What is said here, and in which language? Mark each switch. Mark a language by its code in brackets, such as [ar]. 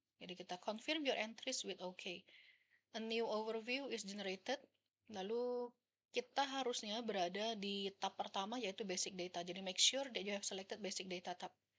[id] Jadi kita [en] confirm your entries with OK. A new overview is generated. Lalu [id] kita harusnya berada di tab pertama yaitu basic data. [en] Jadi make sure that you have selected basic data tab.